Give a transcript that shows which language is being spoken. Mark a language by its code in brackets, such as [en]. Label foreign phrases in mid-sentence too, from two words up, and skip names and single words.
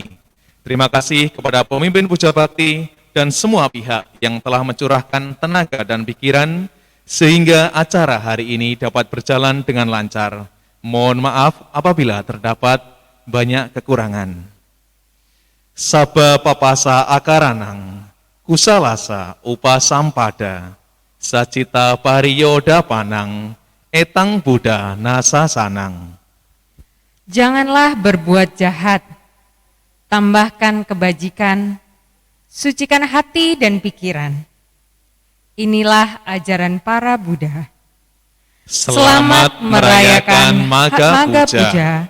[id] Terima kasih kepada pemimpin Puja Bakti dan semua pihak yang telah mencurahkan tenaga dan pikiran sehingga acara hari ini dapat berjalan dengan lancar. Mohon maaf apabila terdapat banyak kekurangan. [pi] Saba papasa akaranang, kusalasa upasampada, sacita pariyoda panang, etang Buddha nasasanang. [id] Janganlah berbuat jahat, tambahkan kebajikan, sucikan hati dan pikiran. Inilah ajaran para Buddha. Selamat merayakan Maga Puja.